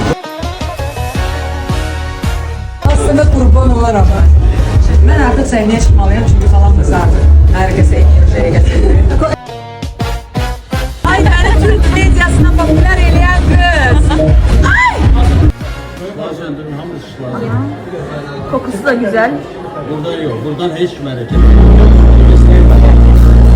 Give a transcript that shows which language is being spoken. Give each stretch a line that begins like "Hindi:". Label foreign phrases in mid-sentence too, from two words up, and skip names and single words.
Azerbaijani: Aslında qurban olaram ben. Mən artıq səhnəyə çıxmalıyam çünki falan da artıq hər kəsə enerjiyə gətirir. Ay mənim Türk mediasına popülər eləyən qız. Ay! Söndürün hamı ışıklandı.
Turkish: Kokusu da güzel. Buradan yok. Buradan hiç merak etmeyin.